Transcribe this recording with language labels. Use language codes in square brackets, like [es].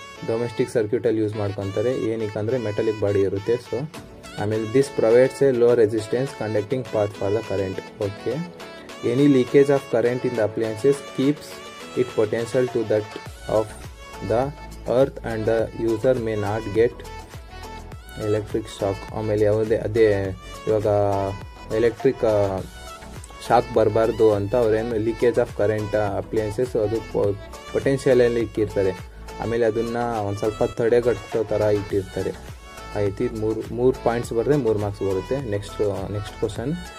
[kn] Domestic ಸರ್ಕ್ಯೂಟಲ್ಲಿ use ಮಾಡ್ಕೊತಾರೆ. ಏನಕ್ಕೆ ಅಂದರೆ ಮೆಟಾಲಿಕ್ ಬಾಡಿ ಇರುತ್ತೆ. [en] So ಆಮೇಲೆ this provides a low resistance conducting path for the current. Okay. Any leakage of current in the appliances keeps it potential to that of the earth and the user may not get electric shock. [kn] ಆಮೇಲೆ ಅದೇ ಇವಾಗ electric shock ಬರಬಾರ್ದು ಅಂತ ಅವ್ರೇನು leakage of current appliances ಅದು ಪೊಟೆನ್ಷಿಯಲಲ್ಲಿ ಇಟ್ಟಿರ್ತಾರೆ. ಆಮೇಲೆ ಅದನ್ನು ಒಂದು ಸ್ವಲ್ಪ ತಡೆಗಟ್ಟೋ ಥರ ಇಟ್ಟಿರ್ತಾರೆ. ಆಯ್ತು. ಇದು ಮೂರು ಪಾಯಿಂಟ್ಸ್ ಬರುತ್ತೆ, 3 ಮಾರ್ಕ್ಸ್ ಬರುತ್ತೆ. Next question.